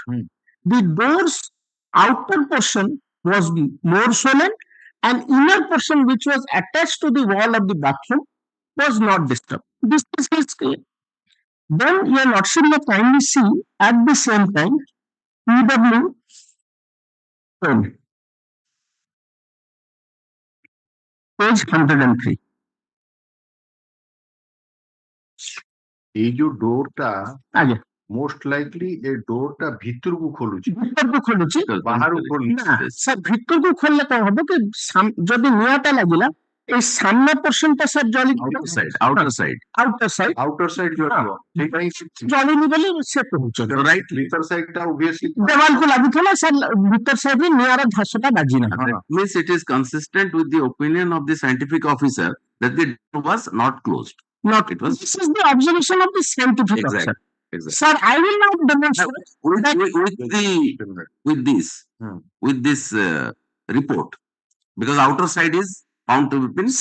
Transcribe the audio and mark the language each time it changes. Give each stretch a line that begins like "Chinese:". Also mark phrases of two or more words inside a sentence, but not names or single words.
English: The door's outer portion was more swollen and inner portion which was attached to the wall of the bathroom was not disturbed. This is his claim. Then your lordship may kindly see at the same time PW page 103.
Odia: এই ଯୋଉ ଡୋର ଟା ଆଜ୍ଞା
English: most likely
Odia: ଏ ଡୋର ଟା ଭିତରକୁ ଖୋଲୁଛି ଭିତରକୁ ଖୋଲୁଛି ବାହାରକୁ ଖୋଲୁଛି ନା ସାର୍ ଭିତରକୁ ଖୋଲିଲେ କଣ ହବ କି ଯଦି ନିଆଁଟା ଲାଗିଲା এই ସାମ୍ନା ପର୍ସନ ଟା ସାର୍ ଜଳିଯିବ
English: outer side outer side outer side
Odia: ଜଳିବ ସେଇପାଇଁ ଜଳିନି ବୋଲି ସେ କହୁଛନ୍ତି ରାଇଟ ଭିତର ସାଇଡ ଟା obviously ଦେୱାଲକୁ ଲାଗୁଥିଲା ସାର୍ ଭିତର ସାଇଡରେ ନିଆଁର ଧାସଟା ବାଜିନା
English: means it is consistent with the opinion of the scientific officer that the door was not closed. not It was this is the observation of the scientific exactly. officer Exactly. sir I will not demonstrate with this report, because outer side is found to be pin.